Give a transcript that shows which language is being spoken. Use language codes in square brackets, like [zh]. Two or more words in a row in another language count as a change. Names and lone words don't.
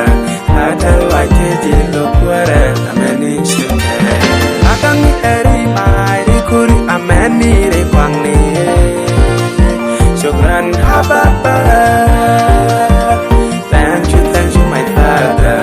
[en] I tell like [nus] Ji Liak Kuothdä, Amäni Cäŋ. Gaŋi Ɣä Rɛy Rikni, Amäni Cäŋ. [en] Thank you, my Father.